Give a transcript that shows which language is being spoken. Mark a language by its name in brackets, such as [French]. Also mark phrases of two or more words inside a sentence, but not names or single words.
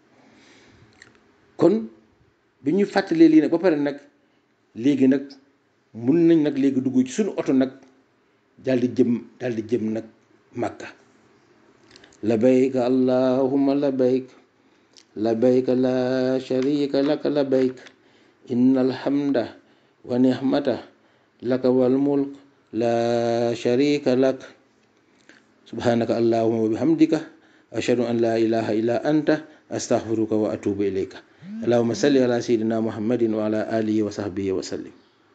[Wolof] kon bi ñu fàttalee lii nag ba pare nag léegi nag mun nañ nag léegi dugg ci suñu oto nag daal di jëm nag Màkka. [Arabic] لبيك اللهم لبيك لبيك لا شريك لك لبيك إن الحمد والنعمة لك والملك لا شريك لك سبحانك اللهم وبحمدك أشهد أن لا إله إلا أنت أستغفرك وأتوب إليك اللهم صل على سيدنا محمد وعلى آله وصحبه وسلم.